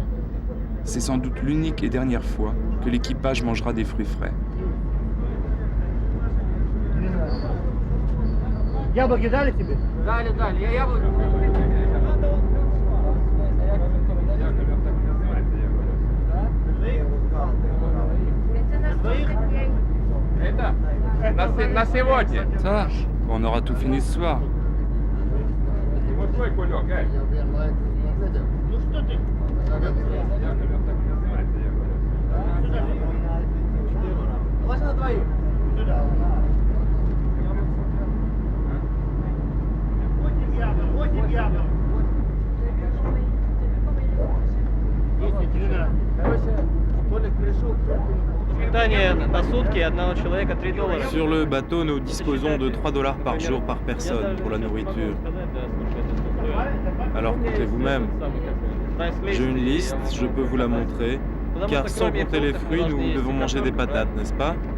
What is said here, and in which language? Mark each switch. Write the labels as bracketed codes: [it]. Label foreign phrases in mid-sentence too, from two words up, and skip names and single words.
[fr] C'est sans doute l'unique et dernière fois que l'équipage mangera des fruits frais. [ru] Яблоки дали тебе? Дали, я яблоки. Это на сегодня. [fr] Ça, on aura tout fini ce soir. [ru] Ну что ты? Можно на двоих? Сюда. 8 яблок. 10, 13. Короче, Толик пришел. Питание на сутки одного человека $3. [fr] Sur le bateau, nous disposons de $3 par jour par personne pour la nourriture. Alors comptez vous-même. J'ai une liste, je peux vous la montrer, car sans compter les fruits, nous devons manger des patates, n'est-ce pas?